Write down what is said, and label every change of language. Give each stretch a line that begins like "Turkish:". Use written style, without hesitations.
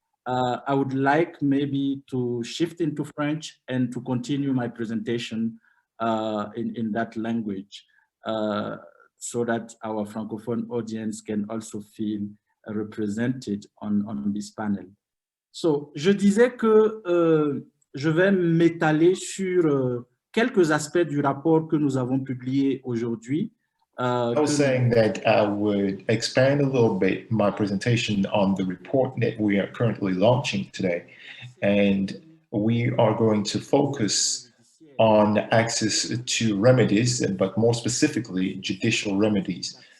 English: I would like maybe to shift into French and to continue my presentation in that language so that our Francophone audience can also feel represented on this panel.
French: So, je disais que je vais m'étaler sur quelques aspects du rapport que nous avons publié aujourd'hui
English: I was saying that I would expand a little bit my presentation on the report that we are currently launching today. And we are going to focus on access to remedies, but more specifically, judicial remedies.